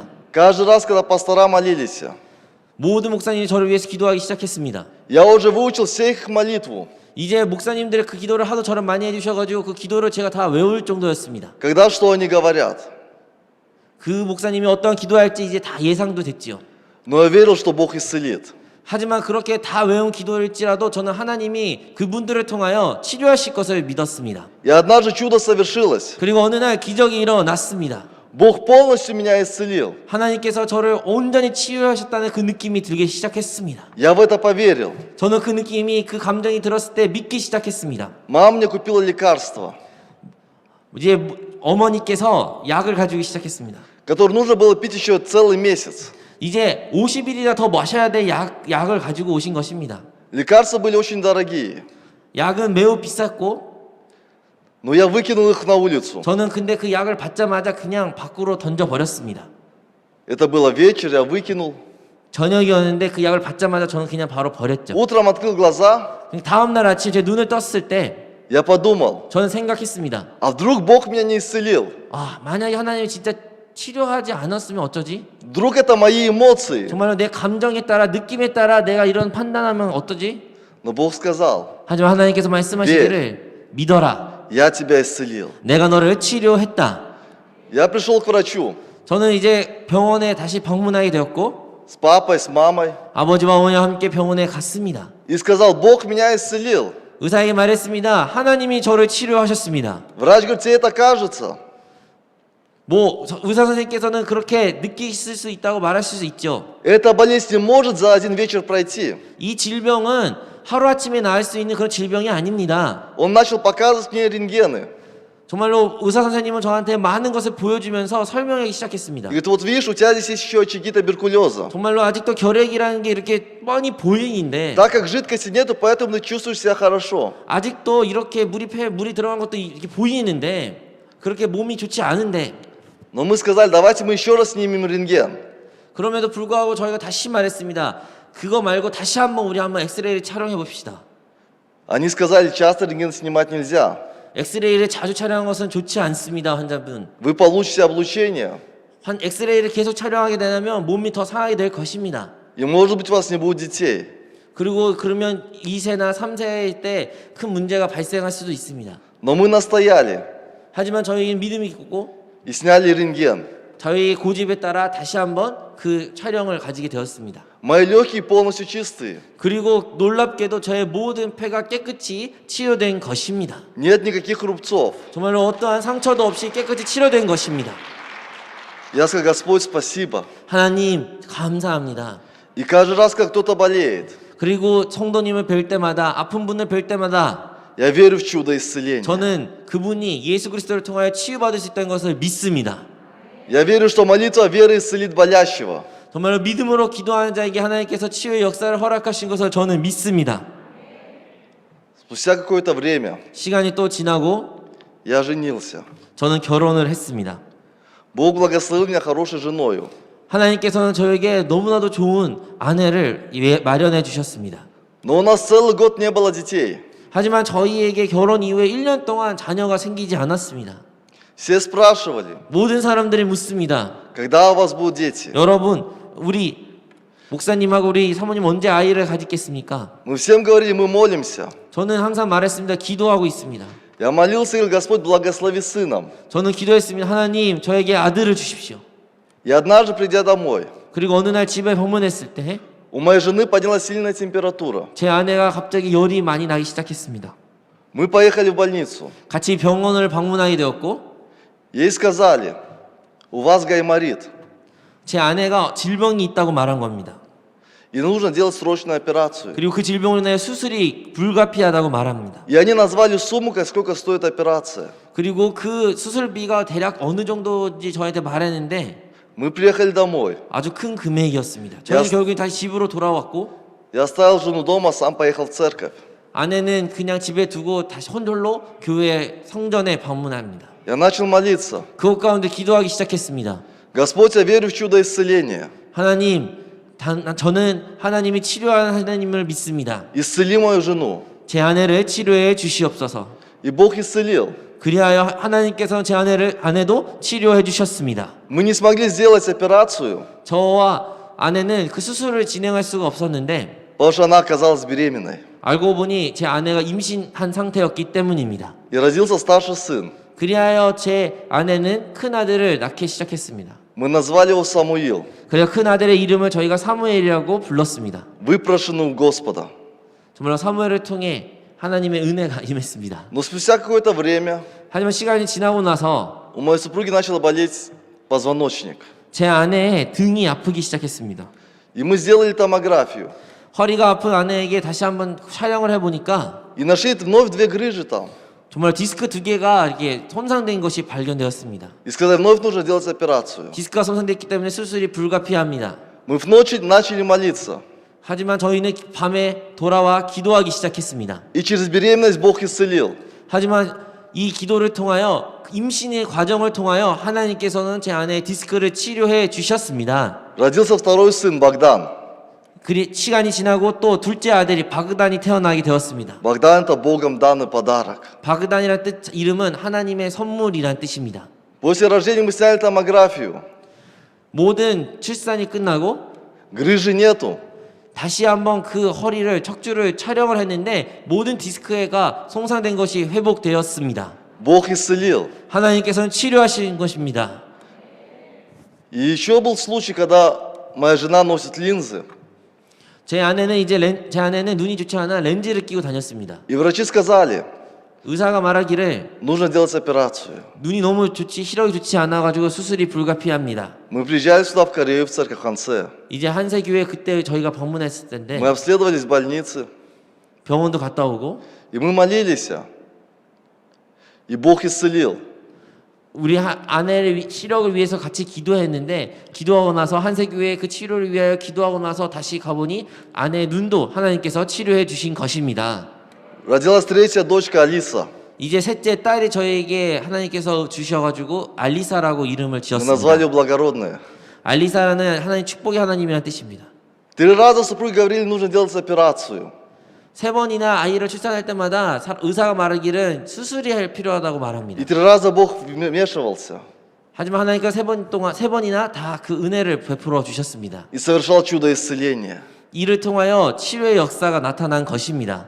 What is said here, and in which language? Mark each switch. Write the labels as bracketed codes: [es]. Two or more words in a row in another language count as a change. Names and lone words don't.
[ru] Каждый раз, когда пастора молились, [ko] 모든 목사님이 저를 위해서 기도하기 시작했습니다. [ru] я уже выучил все их молитву. [ko] 이제 목사님들의 그 기도를 하도 저를 많이 해주셔가지고 그 기도를 제가 다 외울 정도였습니다. [ru] Когда что они говорят. [ko] 그 목사님이 어떤 기도할지 이제 다 예상도 됐지요. [ru] Но я верил, что Бог исцелит. [ko] 하지만 그렇게 다 외운 기도일지라도 저는 하나님이 그분들을 통하여 치료하실 것을 믿었습니다. [ru] И однажды чудо совершилось. [ko] 그리고 어느 날 기적이 일어났습니다. [ru] Бог полностью меня исцелил. [ko] 하나님께서 저를 온전히 치유하셨다는 그 느낌이 들기 시작했습니다. [ru] Я в это поверил. [ko] 저는 그 느낌이 그 감정이 들었을 때 믿기 시작했습니다. [ru] Мама мне купила лекарство, [ko] 이제 어머니께서 약을 가지고 시작했습니다. [ru] которое нужно было пить еще целый месяц. [ko] 이제 50일이나 더 마셔야 될 약을 가지고 오신 것입니다. [ru] Лекарства были очень дорогие, [ko] 약은 매우 비쌌고 [ru] но я выкинул их на улицу. [ko] 저는 근데 그 약을 받자마자 그냥 밖으로 던져버렸습니다. [ru] Это было вечер, я выкинул. [ko] 저녁이었는데 그 약을 받자마자 저는 그냥 바로 버렸죠. [ru] Утром открыл глаза, [ko] 다음 날 아침 제 눈을 떴을 때 [ru] я подумал, [ko] 저는 생각했습니다. [ru] а вдруг Бог меня не исцелил? [ko] 만약에 하나님이 진짜 치료하지 않았으면 어쩌지? [ru] Вдруг это мои эмоции? [ko] 정말로 내 감정에 따라 느낌에 따라 내가 이런 판단하면 어떠지? [ru] Но Бог сказал, [ko] 하지만 하나님께서 말씀하시기를 믿어라. [ru] я тебя исцелил. [ko] 내가 너를 치료했다. [ru] Я пришел к врачу [ko] 저는 이제 병원에 다시 방문하게 되었고 [ru] с папой, с мамой [ko] 아버지와 어머니와 함께 병원에 갔습니다. [ru] и сказал, Бог меня исцелил. [ko] 의사에게 말했습니다. 하나님이 저를 치료하셨습니다. [ru] Врач говорит, тебе это кажется? [ko] 의사 선생님께서는 그렇게 느끼실 수 있다고 말하실 수 있죠. [ru] Эта болезнь не может за один вечер пройти. [ko] 이 질병은 하루아침에 나을 수 있는 그런 질병이 아닙니다. [ru] Он начал показывать мне рентгены. [ko] 정말로 의사 선생님은 저한테 많은 것을 보여주면서 설명하기 시작했습니다. [ru] Говорит, вот видишь, у тебя здесь есть еще очаги туберкулеза. [ko] 정말로 아직도 결핵이라는 게 이렇게 뻔히 보이는데 [ru] Так как жидкости нету, поэтому ты чувствуешь себя хорошо. [ko] 아직도 이렇게 물이 들어간 것도 이렇게 보이는데 그렇게 몸이 좋지 않은데 [ru] Но мы сказали, давайте мы еще раз снимем рентген. [ko] 그럼에도 불구하고 저희가 다시 말했습니다. 그거 말고 다시 한번 우리 한번 엑스레이를 촬영해 봅시다. [ru] Они сказали, часто рентген снимать нельзя. [ko] 엑스레이를 자주 촬영한 것은 좋지 않습니다, 환자분. [ru] Вы получите облучение. [ko] 엑스레이를 계속 촬영하게 되면 몸이 더 상하게 될 것입니다. [ru] И может быть у вас не будет детей. [ko] 그리고 그러면 2세나 3세일 때 큰 문제가 발생할 수도 있습니다. [ru] Но мы настояли [ko] 하지만 저희는 믿음이 있고 [ru] и сняли рентген. [ko] 저희 고집에 따라 다시 한번 그 촬영을 가지게 되었습니다. [ru] Мои легкие полностью чистые. [ko] 그리고 놀랍게도 저의 모든 폐가 깨끗이 치료된 것입니다. [ru] Нет никаких рубцов. [ko] 정말로 어떠한 상처도 없이 깨끗이 치료된 것입니다. [ru] Я сказал, Господь, спасибо. [ko] 하나님 감사합니다. [ru] И каждый раз, как кто-то болеет, [ko] 그리고 성도님을 뵐 때마다 아픈 분을 뵐 때마다 [ru] я верю в чудо исцеления. [ko] 저는 그분이 예수 그리스도를 통하여 치유받을 수 있다는 것을 믿습니다. [ru] Я верю, что молитва веры исцелит болящего. [ko] 정말로 믿음으로 기도하는 자에게 하나님께서 치유의 역사를 허락하신 것을 저는 믿습니다. [ru] Спустя какое-то время [ko] 시간이 또 지나고 [ru] я женился. [ko] 저는 결혼을 했습니다. [ru] Бог благословил меня хорошей женою. [ko] 하나님께서는 저에게 너무나도 좋은 아내를 마련해 주셨습니다. [ru] Но у нас целый год не было детей. [ko] 하지만 저희에게 결혼 이후에 1년 동안 자녀가 생기지 않았습니다. [ru] Все спрашивали, [ko] 모든 사람들이 묻습니다. [ru] когда у вас будут дети? [ko] 여러분, 우리 목사님하고 우리 사모님 언제 아이를 가지겠습니까? [ru] Мы всем говорили, мы молимся. [ko] 저는 항상 말했습니다. 기도하고 있습니다. [ru] Я молился, говорил, Господь, благослови сыном. [ko] 저는 기도했습니다. 하나님, 저에게 아들을 주십시오. [ru] И однажды, придя домой, [ko] 그리고 어느 날 집에 방문했을 때 [ru] у моей жены поднялась сильная температура. [ko] 제 아내가 갑자기 열이 많이 나기 시작했습니다. [ru] Мы поехали в больницу. [ko] 같이 병원을 방문하게 되었고 [ru] Ей сказали, у вас гайморит, [ko] 제 아내가 질병이 있다고 말한 겁니다. [ru] и нужно делать срочную операцию. [ko] 그리고 그 질병으로 인해 수술이 불가피하다고 말합니다. [ru] И они назвали сумму, сколько стоит операция. [ko] 그리고 그 수술비가 대략 어느 정도인지 저한테 말했는데 [ru] Мы приехали домой. [ko] 아주 큰 금액이었습니다. 저는 야, 결국에 다시 집으로 돌아왔고 [ru] Я оставил жену дома, сам поехал в церковь. [ko] 아내는 그냥 집에 두고 다시 홀로 교회 성전에 방문합니다. [ru] Я начал молиться. [ko] 그것 가운데 기도하기 시작했습니다. [ru] Господь, я верю в чудо исцеления. [ko] 하나님, 저는 하나님이 치료하는 하나님을 믿습니다. [ru] Исцели мою жену. [ko] 제 아내를 치료해 주시옵소서. [ru] И Бог исцелил. [ko] 그리하여 하나님께서 제 아내도 치료해 주셨습니다. [ru] Мы не смогли сделать операцию, [ko] 저와 아내는 그 수술을 진행할 수가 없었는데 [ru] потому что она оказалась беременной. [ko] 알고 보니 제 아내가 임신한 상태였기 때문입니다. [ru] И родился старший сын. [ko] 그리하여 제 아내는 큰 아들을 낳기 시작했습니다. [ru] Мы назвали его Самуил, [ko] 그래서 큰 아들의 이름을 저희가 사무엘이라고 불렀습니다. [ru] выпрошенный у Господа. [ko] 정말로 사무엘을 통해 하나님의 은혜가 임했습니다. [ru] Но спустя какое-то время [ko] 하지만 시간이 지나고 나서 [ru] у моей супруги начал болеть позвоночник. [ko] 제 아내의 등이 아프기 시작했습니다. [ru] И мы сделали томографию. [ko] 허리가 아픈 아내에게 다시 한번 촬영을 해보니까 [ru] И нашли вновь две грыжи там. [ko] 정말 디스크 2개가 이렇게 손상된 것이 발견되었습니다. [ru] И сказали, вновь нужно делать операцию. [ko] 디스크가 손상됐기 때문에 수술이 불가피합니다. [ru] Мы в ночь начали молиться. [ko] 하지만 저희는 밤에 돌아와 기도하기 시작했습니다. [ru] И через беременность Бог исцелил. [ko] 하지만 이 기도를 통하여 임신의 과정을 통하여 하나님께서는 제 아내의 디스크를 치료해 주셨습니다. [ru] Родился второй сын Богдан. [ko] 시간이 지나고 또 둘째 아들이 바그단이 태어나게 되었습니다. [ru] Богдан это Богом данный подарок. [ko] 바그단이라는 뜻 이름은 하나님의 선물이란 뜻입니다. [ru] После рождения мы сняли томографию. [ko] 모든 출산이 끝나고 [ru] Грыжи нету. [ko] 다시 한번 그 허리를 척추를 촬영을 했는데 모든 디스크가 손상된 것이 회복되었습니다. [ru] Бог исцелил. [ko] 하나님께서는 치료하신 것입니다. [ru] И еще был случай, когда моя жена носит линзы. [ko] 제 아내는 눈이 좋지 않아 렌즈를 끼고 다녔습니다. [ru] И врачи сказали, [ko] 의사가 말하기를 [ru] нужно делать операцию. [ko] 눈이 너무 시력이 좋지 않아 가지고 수술이 불가피합니다. [ru] Мы приезжали сюда в Корею, в церковь Хансе. [ko] 이제 한세교회 그때 저희가 방문했을 텐데 [ru] Мы обследовались в больнице. [ko] 병원도 갔다 오고 [ru] И мы молились. И Бог исцелил. [ko] 우리 아내를 치료를 위해서 같이 기도했는데 기도하고 나서 한세교회 그 치료를 위하여 기도하고 나서 다시 가보니 아내의 눈도 하나님께서 치료해 주신 것입니다. [ru] Родилась третья дочка Алиса. [ko] 이제 셋째 딸이 저에게 하나님께서 주셔가지고 알리사라고 이름을 [ru] Мы назвали [ko] 지었습니다. [ru] ее благородная. [ko] 알리사는 하나님 축복의 하나님이라는 뜻입니다. [ru] 3 раза супруги говорили, нужно делать операцию. [ko] 3번이나 아이를 출산할 때마다 의사가 말하기를 수술이 필요하다고 [ru] И [ko] 말합니다. [ru] 3 раза Бог вмешивался [ko] 하지만 하나님께서 3번이나 다 그 은혜를 베풀어 주셨습니다. [ru] и совершал чудо исцеления. [ko] 이를 통하여 치료의 역사가 나타난 것입니다.